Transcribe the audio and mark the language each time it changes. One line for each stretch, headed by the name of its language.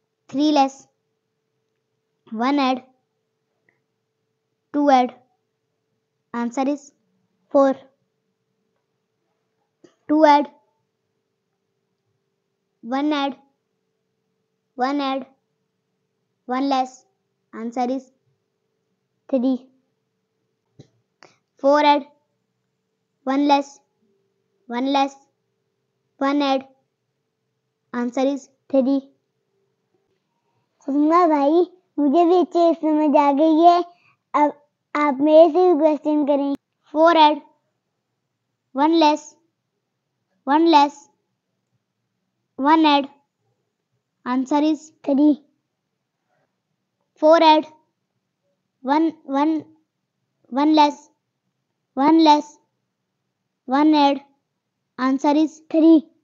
English: 3 less, 1 add, 2 add, answer is 4۔ 2 add, 1 add, 1 add, 1 less, answer is 3۔ 4 add 1 less 1 less 1 add answer is 3.
Hindi: सपना भाई मुझे भी अच्छे समझ आ गई है. अब आप मेरे से भी क्वेश्चन करें.
English: 4 add 1 less 1 less 1 add answer is 3. 4 add 1 less 1 less 1 add answer is 3.